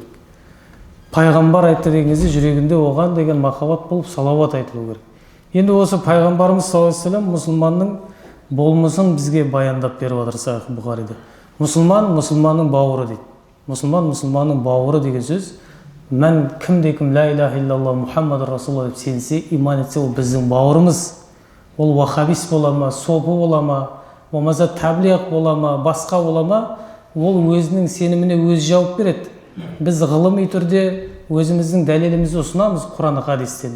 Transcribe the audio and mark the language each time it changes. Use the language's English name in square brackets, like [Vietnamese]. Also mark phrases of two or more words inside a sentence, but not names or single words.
[Kazakh] Пайғамбар айтты деген кезде жүрегінде оған деген махаббат болып салауат айтылу керек. Енді осы пайғамбарымыз [Arabic] صلى الله عليه وسلم [Kazakh] мұсылманның болмысын бізге баяндап беріп отыр Сахих Бұхарида. Мұсылман мұсылманның бауыры дейді. Мұсылман мұсылманның бауыры деген сөз, мән кімде-кім [Arabic] لا إله إلا الله محمد رسول الله [Kazakh] деп сенсе, иман етсе, ол біздің бауырымыз. Ол вахабис бола ма, сопы бола ма, болмаса таблиғ бола ма, басқа бола ма, ол өзінің сеніміне өзі жауап береді. Біз ғылыми түрде өзіміздің дәлелімізді ұсынамыз Құран хадистен.